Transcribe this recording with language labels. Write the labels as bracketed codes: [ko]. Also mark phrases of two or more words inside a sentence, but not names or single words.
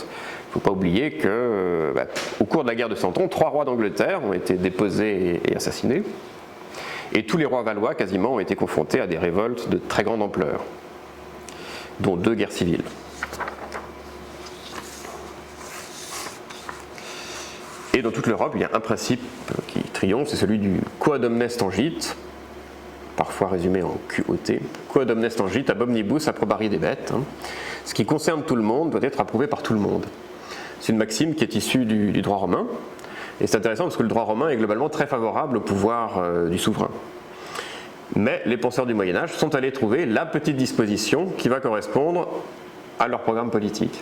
[fr] Il ne faut pas oublier qu'au cours de la guerre de Cent Ans, 3 rois d'Angleterre ont été déposés et assassinés, et tous les rois valois quasiment ont été confrontés à des révoltes de très grande ampleur, dont 2 guerres civiles. Et dans toute l'Europe, il y a un principe qui triomphe, c'est celui du [la] quod omnes tangit, [fr] parfois résumé en QOT, [la] quod omnes tangit ab omnibus approbari debet. [fr] Ce qui concerne tout le monde doit être approuvé par tout le monde. C'est une maxime qui est issue du droit romain. Et c'est intéressant parce que le droit romain est globalement très favorable au pouvoir du souverain. Mais les penseurs du Moyen-Âge sont allés trouver la petite disposition qui va correspondre à leur programme politique.